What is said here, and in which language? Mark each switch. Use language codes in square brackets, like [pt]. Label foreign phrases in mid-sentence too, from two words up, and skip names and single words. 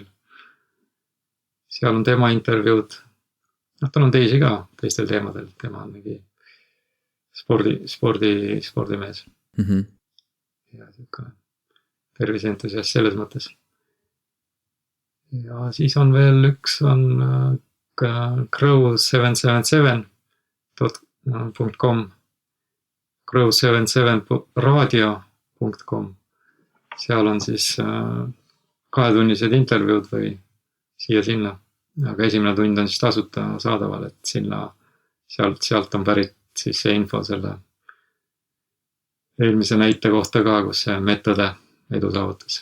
[et] Seal on tema intervjuud, tal on teisi ka teistel teemadel, tema on mingi spordimees. Ja terviseentusiast selles mõttes. Ja siis on veel üks crow777.com crow77radio.com. Seal on siis 2-tunnised intervjuud või siia-sinna. Aga esimene tund on siis tasuta saadaval, et sealt on pärit siis see info selle eelmise näite kohta ka, kus see meetode edu saavutas.